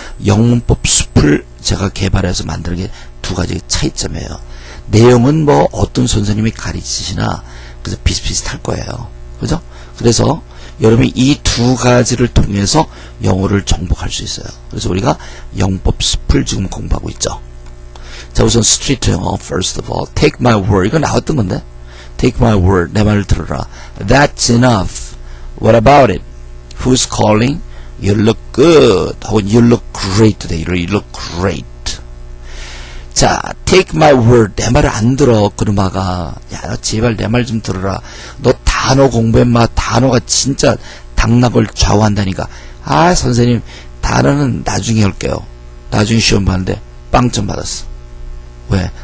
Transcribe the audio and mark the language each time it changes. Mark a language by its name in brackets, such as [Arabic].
[Korean] 영문법 숲을 제가 개발해서 만드는 게 두 가지 차이점이에요. 내용은 뭐 어떤 선생님이 가르치시나 그래서 비슷비슷할 거예요. 그죠? 그래서 여러분이 이 두 가지를 통해서 영어를 정복할 수 있어요. 그래서 우리가 영법 숲을 지금 공부하고 있죠. 자, 우선 스트리트 영어, [English] first of all, take my word. [Korean] 이거 나왔던 건데. [English] take my word. [Korean] 내 말을 들어라. [English] That's enough. What about it? Who's calling? You look good. [Korean] 혹은 [English] you look great today. You look great. [Korean] 자, [English] take my word. [Korean] 내 말을 안 들어, 그놈아가. 야, 너 제발 내 말 좀 들어라. 너 단어 공부해마. 단어가 진짜 당락을 좌우한다니까. 아, 선생님, 단어는 나중에 할게요. 나중에 시험 봤는데 빵점 받았어. 왜?